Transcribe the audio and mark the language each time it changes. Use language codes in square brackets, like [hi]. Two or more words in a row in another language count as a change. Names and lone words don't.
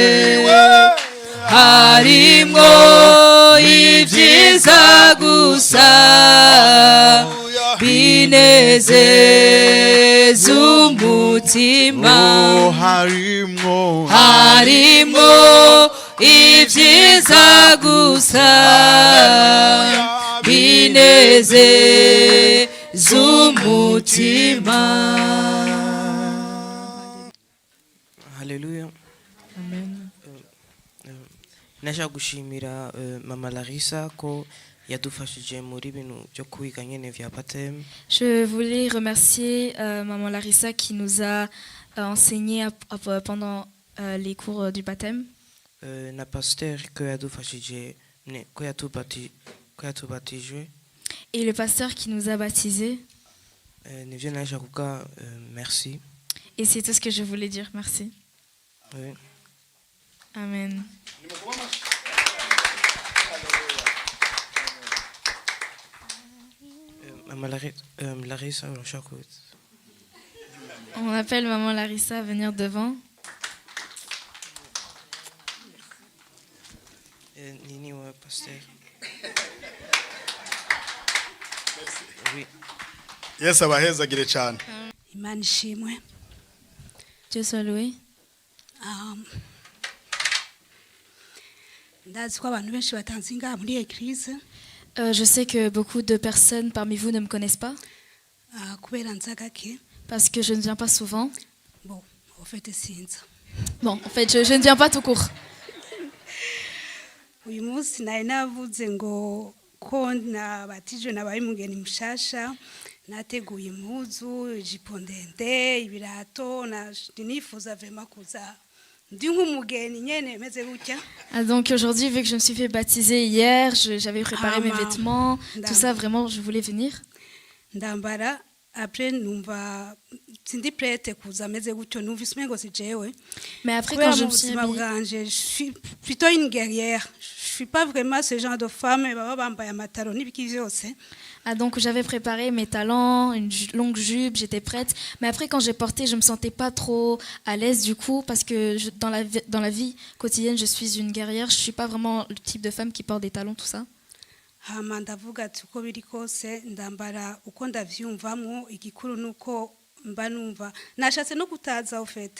[rw] harimo ibyiza gusa binezeza umutima harimo ibyiza gusa binezeza umutima. Haleluya. Amen. [rn] Nasha gushimira Mama Larissa ko yadufashije muri bintu byo kwiga nyene vya baptême. [fr] Je voulais remercier Maman Larissa qui nous a enseigné pendant les cours du baptême. [rn] Na pasteur ko yadufashije ko yatubatijwe. [fr] Et le pasteur qui nous a baptisés. [rn] Nivyo nasha kuvuga merci. [fr] Et c'est tout ce que je voulais dire, merci. Oui. Amen. Maman Larissa, on appelle Maman Larissa à venir devant. [rn] Nini wa pasteur. [fr] Oui. [rn] Yesu abahezagire cyane. Imana ishimwe. [fr] Dieu soit loué. [rn] Ndazi ko abantu benshi batanze ingaha muri église. [fr] Je sais que beaucoup de personnes parmi vous ne me connaissent pas. [rn] Kubera nzagake. [fr] Parce que je ne viens pas souvent. Bon, en fait, sinza. Bon, en fait, je ne viens pas tout court. [rn] Uyu munsi nari navuze ngo ko nabatijwe nabaye umugeni mushasha, nateguye impuzu, ijipo ndende, ibirato, nifuza vraiment kuza ndi nk'umugeni nyene meze gutya. [fr] Donc aujourd'hui, vu que je me suis fait baptiser hier, j'avais préparé mes vêtements, tout ça, vraiment, je voulais venir. [rn] Ndambara, après numva sindi prête kuza meze gutyo, numvise umengo si jewe. [fr] Mais après quand je me suis habillée, je suis plutôt une guerrière. Je suis pas vraiment ce genre de femme [rn] baba bambaye amataro n'ibiki vyose. [fr] Donc j'avais préparé mes talons, une longue jupe, j'étais prête. Mais après quand j'ai porté, je me sentais pas trop à l'aise du coup parce que dans la vie quotidienne, je suis une guerrière. Je suis pas vraiment le type de femme qui porte des talons, tout ça. [rn] Hama ndavuga ati uko biri kose ndambara uko ndavyumvamwo igikuru nuko mba numva nashatse no kutaza [fr] au fait.